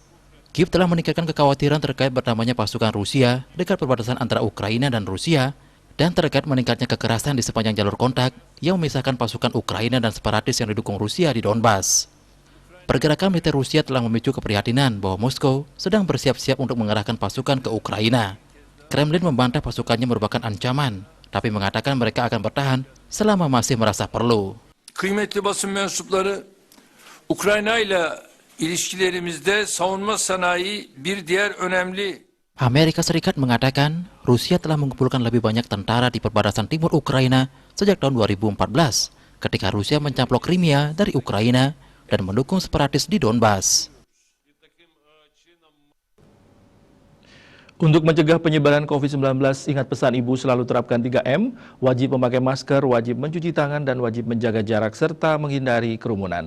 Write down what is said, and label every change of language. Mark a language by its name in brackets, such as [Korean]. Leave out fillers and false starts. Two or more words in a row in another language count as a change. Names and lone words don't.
[Indonesian] Kiev telah meningkatkan kekhawatiran terkait bertambahnya pasukan Rusia dekat perbatasan antara Ukraina dan Rusia dan terkait meningkatnya kekerasan di sepanjang jalur kontak yang memisahkan pasukan Ukraina dan separatis yang didukung Rusia di Donbas. Pergerakan militer Rusia telah memicu keprihatinan bahwa Moskow sedang bersiap-siap untuk mengerahkan pasukan ke Ukraina. Kremlin membantah pasukannya merupakan ancaman, tapi mengatakan mereka akan bertahan selama masih merasa perlu. [Turkish] Kıymetli basın mensupları, Ukrayna ile ilişkilerimizde savunma sanayi bir diğer önemli. [Indonesian] Amerika Serikat mengatakan Rusia telah mengumpulkan lebih banyak tentara di perbatasan timur Ukraina sejak tahun 2014, ketika Rusia mencaplok Crimea dari Ukraina dan mendukung separatis di Donbas. Untuk mencegah penyebaran COVID-19, ingat pesan Ibu selalu terapkan 3M, wajib memakai masker, wajib mencuci tangan, dan wajib menjaga jarak serta menghindari kerumunan.